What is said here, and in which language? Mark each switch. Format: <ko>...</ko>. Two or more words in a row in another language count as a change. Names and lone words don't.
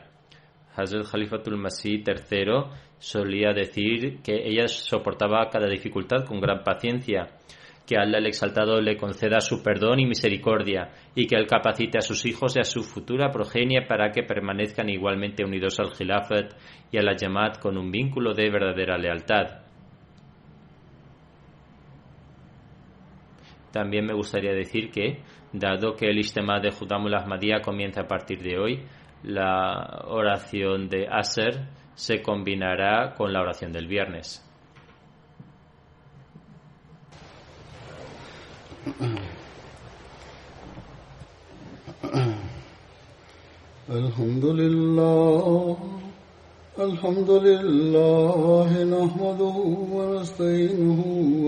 <es>Hazrat Khalifatul Masih III solía decir que ella soportaba cada dificultad con gran paciencia, que Allah el Exaltado le conceda su perdón y misericordia, y que Él capacite a sus hijos y a su futura progenie para que permanezcan igualmente unidos al Khilafat y a la Jamaat con un vínculo de verdadera lealtad. También me gustaría decir que, dado que el Ijtima de Khudamul Ahmadiyya comienza a partir de hoy, la oración de Asr se combinará con la oración del viernes.</es> <ar>الحمد لله نحمده ونستعينه و</ar>